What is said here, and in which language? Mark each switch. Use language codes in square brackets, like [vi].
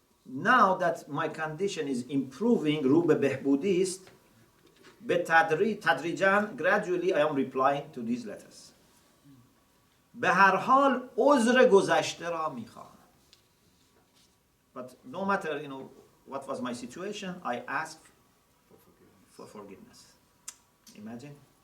[en] Now that my condition is improving, [fa] رو به بهبودی است، به تدریجاً [en] gradually I am replying to these letters. [fa] به هر حال عذر گذشته را میخواهم. [en] But no matter what was my situation, I asked for forgiveness. Imagine.